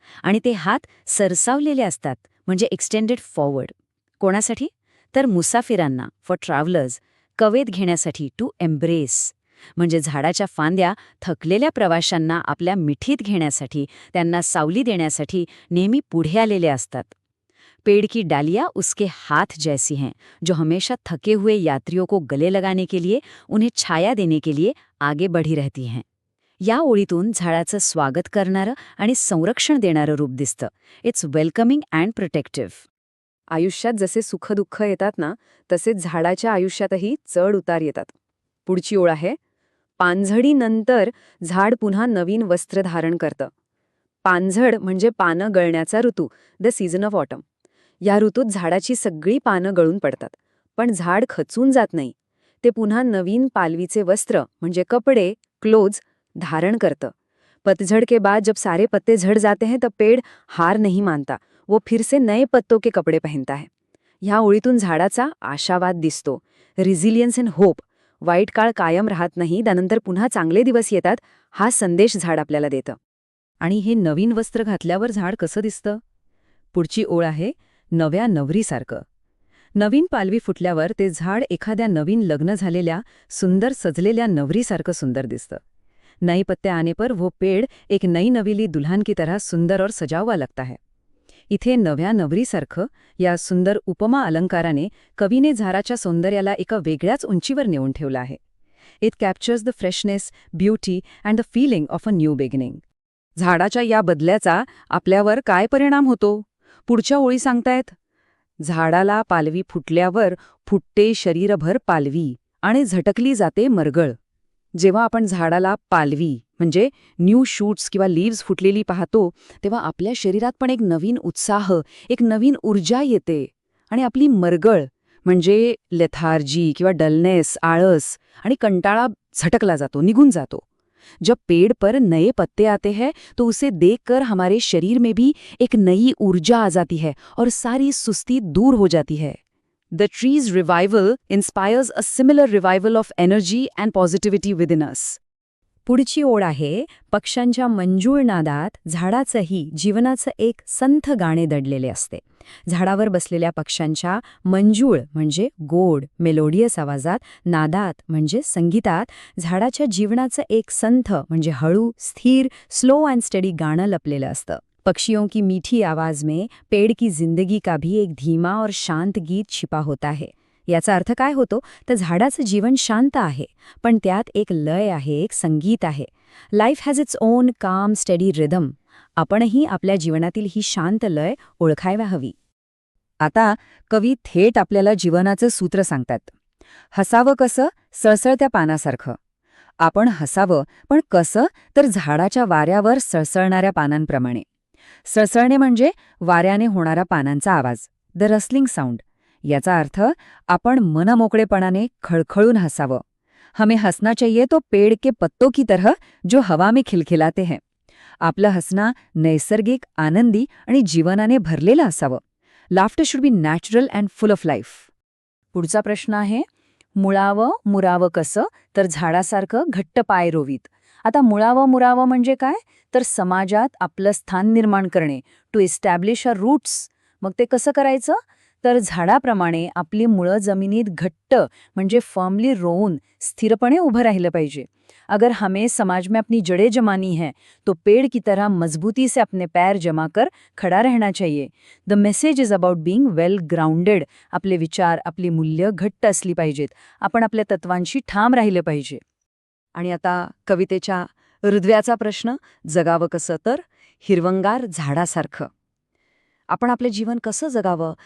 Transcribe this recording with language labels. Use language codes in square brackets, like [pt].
[mr] आणि ते हात सरसावलेले असतात म्हणजे एक्सटेंडेड फॉरवर्ड. कोणासाठी? तर मुसाफिरांना, [en] for travellers, [mr] कवेत घेण्यासाठी, [en] To embrace. [mr] म्हणजे झाडाच्या फांद्या थकलेल्या प्रवाशांना आपल्या मिठीत घेण्यासाठी, त्यांना सावली देण्यासाठी नेहमी पुढे आलेले असतात. [hi] पेड़ की डालियां उसके हाथ जैसी हैं, जो हमेशा थके हुए यात्रियों को गले लगाने के लिए, उन्हें छाया देने के लिए आगे बढ़ी रहती हैं. [mr] या ओळीतून झाडाचं स्वागत करणारं आणि संरक्षण देणारं रूप दिसतं. [en] It's welcoming and protective. [mr] आयुष्यात जसे सुखदुःख येतात ना, तसेच झाडाच्या आयुष्यातही चढ उतार येतात. पुढची ओळ आहे, पानझडीनंतर झाड पुन्हा नवीन वस्त्र धारण करतं. पानझड म्हणजे पानं गळण्याचा ऋतू, [en] The season of autumn. [mr] या ऋतूत झाडाची सगळी पानं गळून पडतात. पण झाड खचून जात नाही. ते पुन्हा नवीन पालवीचे वस्त्र म्हणजे कपडे, क्लोथ्स धारण करतं. [hi] पतझड़ के बाद जब सारे पत्ते झड़ जाते हैं तब पेड़ हार नहीं मानता, वो फिर से नए पत्तों के कपडे पहनता है. [mr] ह्या ओळीतून झाडाचा आशावाद दिसतो. [en] Resilience and hope. [mr] वाईट काळ कायम राहत नाही, त्यानंतर पुन्हा चांगले दिवस येतात, हा संदेश झाड आपल्याला देतं. आणि हे नवीन वस्त्र घातल्यावर झाड कसं दिसतं? पुढची ओळ आहे, नव्या नवरीसारखं. नवीन पालवी फुटल्यावर ते झाड एखाद्या नवीन लग्न झालेल्या, सुंदर सजलेल्या नवरीसारखं सुंदर दिसतं. [hi] नई पत्ते आने पर वो पेड़ एक नई नवीली दुल्हन की तरह सुंदर और सजा हुआ लगता है. [mr] इथे नव्या नवरीसारखं या सुंदर उपमा अलंकाराने कवीने झाडाच्या सौंदर्याला एका वेगळ्याच उंचीवर नेऊन ठेवलं आहे. [en] It captures the freshness, beauty and the feeling of a new beginning. [mr] झाडाच्या या बदल्याचा आपल्यावर काय परिणाम होतो? पुढच्या ओळी सांगतायत, झाडाला पालवी फुटल्यावर फुटते शरीरभर पालवी आणि झटकली जाते मरगळ. जेव्हा आपण झाडाला पालवी म्हणजे न्यू शूट्स किंवा लीव्स फुटलेली पाहतो, तेव्हा आपल्या शरीरात पण एक नवीन उत्साह, एक नवीन ऊर्जा येते. आणि आपली मरगळ म्हणजे लेथार्जी किंवा डलनेस, आळस आणि कंटाळा झटकला जातो, निघून जातो. [hi] जब पेड़ पर नए पत्ते आते हैं तो उसे देखकर हमारे शरीर में भी एक नई ऊर्जा आ जाती है और सारी सुस्ती दूर हो जाती है. [en] The tree's revival inspires a similar revival of energy and positivity within us. [mr] पुढची ओळ आहे, पक्ष्यांच्या मंजूळ नादात झाडाचंही जीवनाचं एक संथ गाणे दडलेले असते. झाडावर बसलेल्या पक्ष्यांच्या मंजूळ म्हणजे गोड, मेलोडियस आवाजात, नादात म्हणजे संगीतात झाडाच्या जीवनाचं एक संथ म्हणजे हळू, स्थिर, [en] slow and steady [mr] गाणं लपलेलं असतं. [hi] पक्षियों की मीठी आवाज में पेड़ की जिंदगी का भी एक धीमा और शांत गीत छिपा होता है. [mr] याचा अर्थ काय होतो? तर झाडाचं जीवन शांत आहे, पण त्यात एक लय आहे, एक संगीत आहे. [en] Life has its own calm steady rhythm. [mr] आपणही आपल्या जीवनातील ही शांत लय ओळखायला हवी. आता कवी थेट आपल्याला जीवनाचं सूत्र सांगतात. हसावं कसं? सळसळत्या पानासारखं. आपण हसावं, पण कसं? तर झाडाच्या वाऱ्यावर सळसळणाऱ्या पानांप्रमाणे. सळसळणे म्हणजे वाऱ्याने होणारा पानांचा आवाज, [en] The rustling sound. [mr] याचा अर्थ आपण मनमोकळेपणाने खळखळून हसावं. [hi] हमें हसना चाहिए तो पेड़ के पत्तों की तरह जो हवा में खिलखिलाते हैं. [mr] आपलं हसणं नैसर्गिक, आनंदी आणि जीवनाने भरलेलं असावं. [en] Laughter should be natural and full of life. [mr] पुढचा प्रश्न आहे, मुळावं मुरावं कसं? तर झाडासारखं घट्ट पाय रोवीत. आता मुळावं म्हणजे काय? तर समाजात आपलं स्थान निर्माण करणे, [en] To establish a roots. [mr] मग ते कसं करायचं? तर झाडाप्रमाणे आपली मुळं जमिनीत घट्ट म्हणजे फर्मली रोवून स्थिरपणे उभं राहिलं पाहिजे. [hi] अगर हमें समाज में अपनी जड़ें जमानी है तो पेड़ की तरह मजबूती से अपने पैर जमा कर खड़ा रहना चाहिए. [en] The message is about being well grounded. [mr] आपले विचार, आपली मूल्य घट्ट असली पाहिजेत. आपण आपल्या तत्वांशी ठाम राहिलं पाहिजे. आणि आता कवितेच्या हृदयाचा प्रश्न, जगावं कसं? तर हिरवंगार झाडासारखं. आपण आपले जीवन कसं जगावं?